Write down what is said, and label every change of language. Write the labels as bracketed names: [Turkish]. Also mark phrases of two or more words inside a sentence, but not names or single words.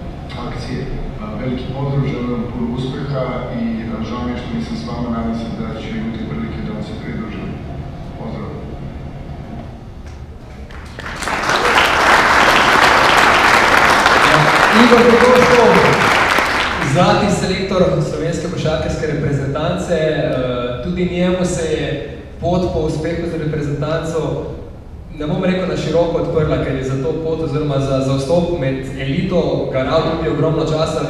[Serbian] Veliki pozdrav, želim vam puno uspjeha i žao mi je što nisam s vama, nadam se da će imati prilike da vam se pridružim. Pozdrav. [Slovenian] Igor Kokoškov, zlati selektor slovenske košarkarske reprezentance, tudi njemu se je pot po uspehu za reprezentanco, ne bom rekel na široko odprla, ker je za to pot oziroma za vstop med elito garal tudi ogromno časa.